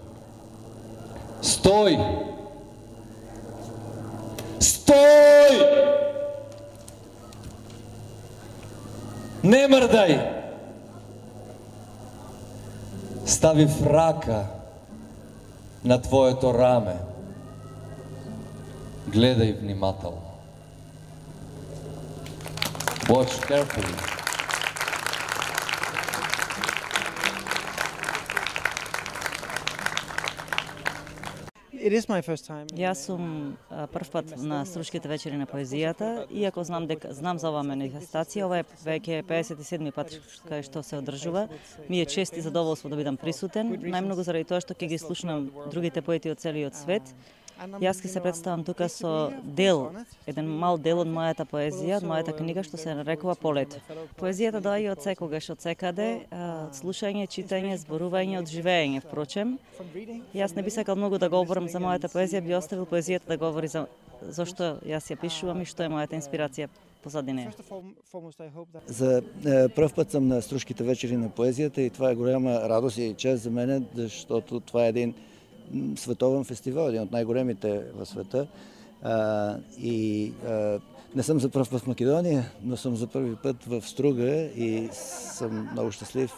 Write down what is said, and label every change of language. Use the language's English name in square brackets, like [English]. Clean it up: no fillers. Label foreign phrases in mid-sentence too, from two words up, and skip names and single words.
[Macedonian] Стој! Стој! Не мрдај! Ставив рака на твоето раме. Гледај внимателно. [English] Watch carefully. It is my first time. [Macedonian] Јас сум прв пат на Струшките вечери на поезијата, иако знам за оваа манифестација, ова е веќе 57-ми пат кај што се одржува. Ми е чест и задоволство да бидам присутен, најмногу заради тоа што ќе ги слушнам другите поети од целиот свет. Јас ќе се представам тука со еден мал дел од мојата поезија, од мојата книга што се нарекува Полето. Поезијата доаѓа од секогаш, од секаде, од слушање, читање, зборување, од живење, впрочем. Јас не би сакал многу да говорам за мојата поезија, би оставил поезијата да говори за зошто јас ја пишувам и што е мојата инспирација позади неја. [Bulgarian] За пръв път съм на Струшките вечери на поезията и това е голяма радост и чест за мен, защото това е един световен фестивал, един от най-големите в света. Не съм за пръв път в Македония, но съм за първи път в Струга и съм много щастлив.